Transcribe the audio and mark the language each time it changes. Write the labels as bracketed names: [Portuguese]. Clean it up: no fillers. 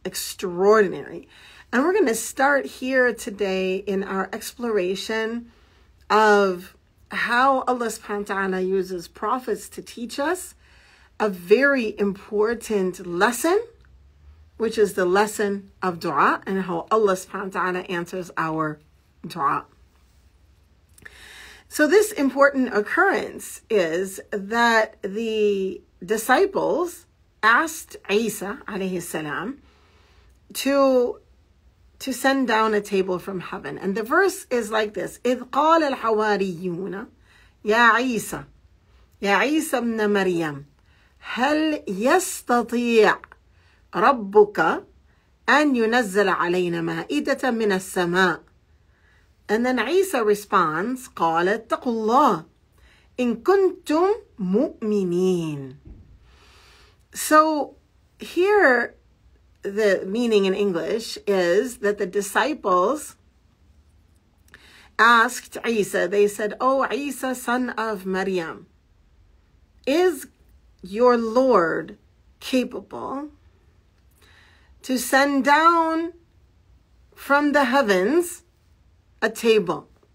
[English] Extraordinary. And we're going to start here today in our exploration of how Allah subhanahu wa ta'ala uses prophets to teach us a very important lesson, which is the lesson of du'a, and how Allah subhanahu wa ta'ala answers our du'a. So this important occurrence is that the disciples asked Isa alayhi salam to send down a table from heaven. And the verse is like this: [Arabic] إِذْ قَالَ الْحَوَارِيُّونَ يَا عِيسَى يَا عِيسَى ابْنَ مَرْيَمَ هَلْ يَسْتَطِيعُ رَبُّكَ أَنْ يُنَزِّلَ عَلَيْنَا مَائِدَةً مِنَ السَّمَاءِ. [English] And then Isa responds, [Arabic] قَالَ اتَّقُوا اللَّهَ إِن كُنْتُمْ مُؤْمِنِينَ. [English] So here, the meaning in English is that the disciples asked Isa, they said, "Oh Isa, son of Maryam, is your Lord capable to send down from the heavens a table?"